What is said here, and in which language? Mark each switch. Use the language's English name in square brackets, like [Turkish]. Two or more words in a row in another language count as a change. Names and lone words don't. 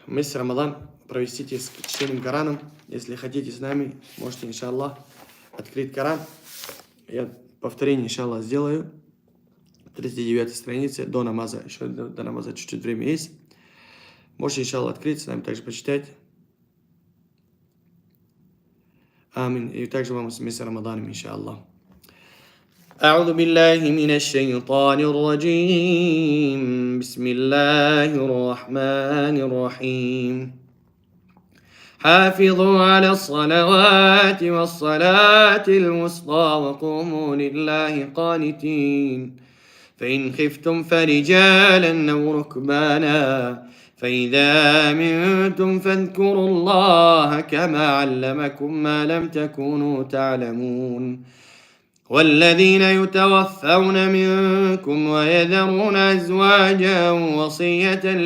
[Russian] месяц Рамадан провести с чтением Корана. Если хотите с нами, можете, иншаллах, открыть Коран. Я повторение, иншаллах, сделаю. 39 странице до намаза. Еще до намаза чуть-чуть время есть. Можете, иншаллах, открыть, с нами также почитать. Амин. И также вам с месяцем Рамаданом, иншаллах. [Arabic] أعوذ بالله من الشيطان الرجيم بسم الله الرحمن الرحيم حافظوا على الصلوات والصلاة الوسطى وقوموا لله قانتين فإن خفتم فرجالا أو ركبانا فإذا أمنتم فاذكروا الله كما علمكم ما لم تكونوا تعلمون والذين يتوفون منكم ويذرون أزواجا وصية